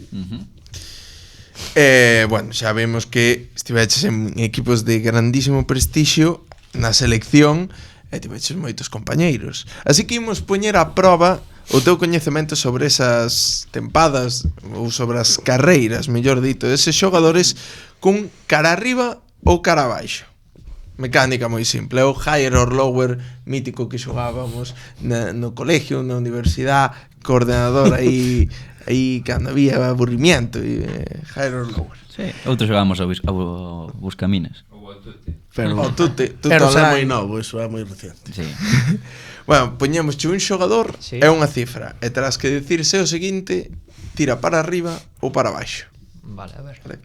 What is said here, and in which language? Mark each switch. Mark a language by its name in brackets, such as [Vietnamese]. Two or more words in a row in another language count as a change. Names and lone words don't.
[Galician] Bueno, xa vemos que estiveches en equipos de grandísimo prestixio na selección e tiveches moitos compañeiros. Así que imos poñer a proba o teu coñecemento sobre esas tempadas ou sobre as carreiras, mellor dito, deses xogadores cun cara arriba ou cara abaixo. Mecánica moi simple, é o [English] higher or lower [Galician] mítico que xogábamos no colegio, na universidade, coordenador aí cando había aburrimiento e [English] higher or lower. [Galician] Sí. Outros xogamos ao buscaminas. Pero, O tute pero é moi online. novo, iso é moi reciente. Sí. Bueno, poñémosche un xogador Sí. e unha cifra e terás que dicirse o seguinte: tira para arriba ou para baixo. Vale, a ver. Vale.